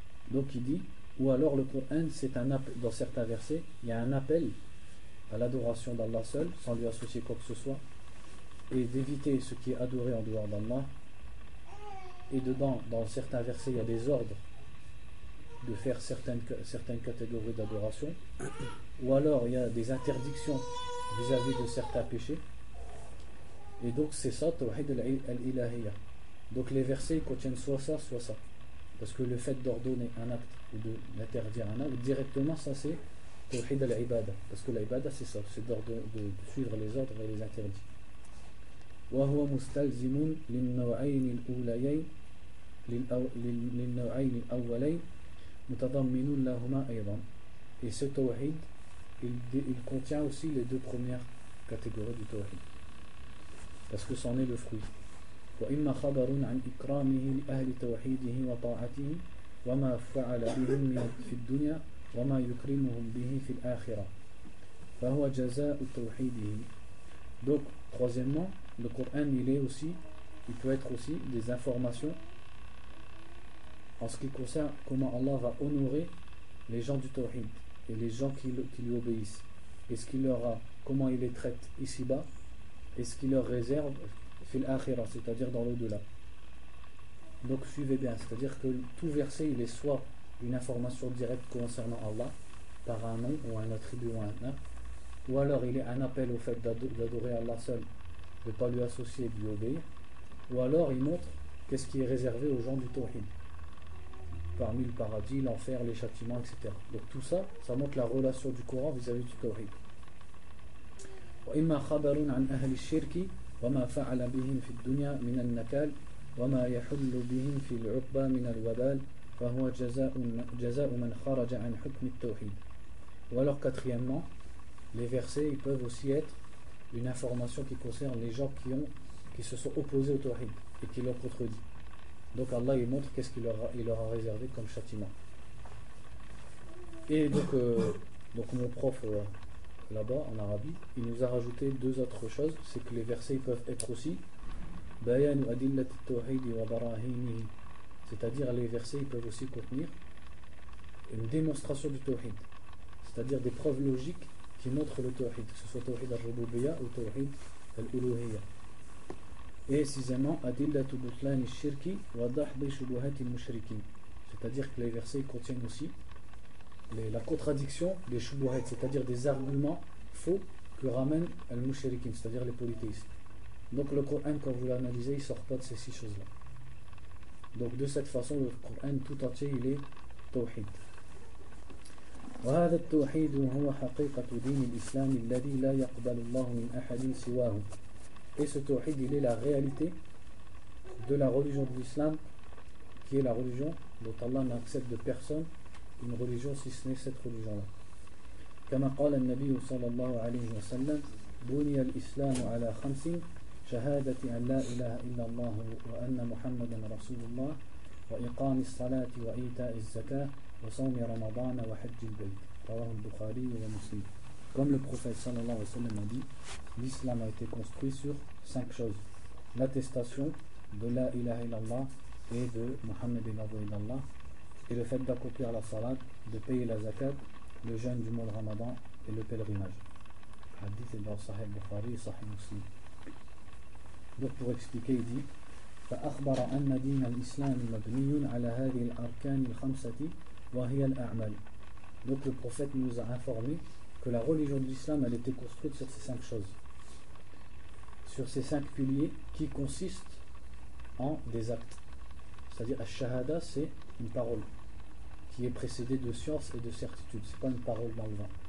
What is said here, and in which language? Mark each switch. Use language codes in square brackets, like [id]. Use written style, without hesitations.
[fr] Donc il dit, ou alors le Coran, c'est un appel, dans certains versets, il y a un appel à l'adoration d'Allah seul, sans lui associer quoi que ce soit, et d'éviter ce qui est adoré en dehors d'Allah. Et dedans, dans certains versets, il y a des ordres de faire certaines catégories d'adoration, ou alors il y a des interdictions vis-à-vis de certains péchés. Et donc c'est ça, Tawhid al-Ilahiyya. Donc les versets contiennent soit ça, soit ça. Parce que le fait d'ordonner un acte ou de l'interdire un acte, directement ça c'est Tawhid al-Ibada. Parce que l'Ibada c'est ça, c'est de suivre les ordres et les interdits. [ar] وهو مستلزم للنوعين الأولين متضمن لهما أيضا. [fr] Et ce Tawhid, il contient aussi les deux premières catégories du Tawhid. Parce que c'en est le fruit. [ar] وإما خبر عن إكرامه لأهل توحيده وطاعته وما فعل بهم في الدنيا وما يكرمهم به في الآخرة فهو جزاء توحيده. [fr] Donc troisièmement, le Coran il peut être aussi des informations en ce qui concerne comment Allah va honorer les gens du Tawhid et les gens qui lui obéissent, et ce qu'il leur a, comment il les traite ici-bas et ce qu'il leur réserve [ar] fil akhira, [fr] c'est-à-dire dans l'au-delà. Donc suivez bien, c'est-à-dire que tout verset il est soit une information directe concernant Allah par un nom ou un attribut ou un acte, ou alors il est un appel au fait d'adorer Allah seul, de ne pas lui associer et de lui obéir, ou alors il montre qu'est-ce qui est réservé aux gens du Tawhid parmi le paradis, l'enfer, les châtiments, etc. Donc tout ça, ça montre la relation du Coran vis-à-vis du Tawhid. [ar] وإما خبر عن أهل الشرك وما فعل بهم في الدنيا من النكال وما يحل بهم في العقبى من الوبال فهو جزاء من خرج عن حكم التوحيد. [fr] Ou alors quatrièmement, les versets ils peuvent aussi être une information qui concerne les gens qui se sont opposés au Tawhid et qui l'ont contredit. Donc Allah il montre qu'est-ce qu'il leur a réservé comme châtiment. Et donc mon prof là-bas en Arabie, il nous a rajouté deux autres choses, c'est que les versets peuvent être aussi [ar] bayanu adillat at-tawhid wa barahinihi, [fr] c'est-à-dire les versets ils peuvent aussi contenir une démonstration du tawhid, c'est-à-dire des preuves logiques qui montrent le tawhid, que ce soit tawhid al-rububiyya ou tawhid al-uluhiyya. Et sixièmement, [ar] adillatu butlan ash-shirki wa dahdi shubuhat al-mushrikin, [fr] c'est-à-dire que les versets contiennent aussi la contradiction des shubuhat, c'est-à-dire des arguments faux que ramènent al-mushrikin, c'est-à-dire les polythéistes. Donc le Coran, quand vous l'analysez, il ne sort pas de ces six choses-là. Donc de cette façon, le Coran tout entier, il est tawhid. [ar] وهذا التوحيد هو حقيقة دين الإسلام الذي لا يقبل الله من أحد سواه. [fr] Et ce tawhid, il est la réalité de la religion de l'islam, qui est la religion dont Allah n'accepte de personne une religion si ce n'est cette religion-là. [ar] كما قال النبي صلى الله عليه وسلم بني الإسلام على خمس شهادة أن لا إله إلا الله وأن محمدا رسول الله وإقام الصلاة وإيتاء الزكاة وصوم رمضان وحج البيت رواه البخاري ومسلم. [fr] Comme le prophète [ar] sallallahu alayhi wa sallam [fr] a dit, l'islam a été construit sur 5 choses: l'attestation de la ilaha illallah et de Muhammad illallah, et le fait d'accomplir la salat, de payer la zakat, le jeûne du mois de Ramadan et le pèlerinage. Le hadith est dans Sahih Bukhari et Sahih Muslim. Donc pour expliquer, il dit [ar] فأخبر أن دين الإسلام مبني على هذه الأركان الخمسة وهي الأعمال. [fr] Donc le prophète nous a informé que la religion de l'islam elle était construite sur ces 5 choses, sur ces 5 piliers qui consistent en des actes. C'est-à-dire ash-shahada, c'est une parole qui est précédée de science et de certitude, c'est pas une parole dans le vent.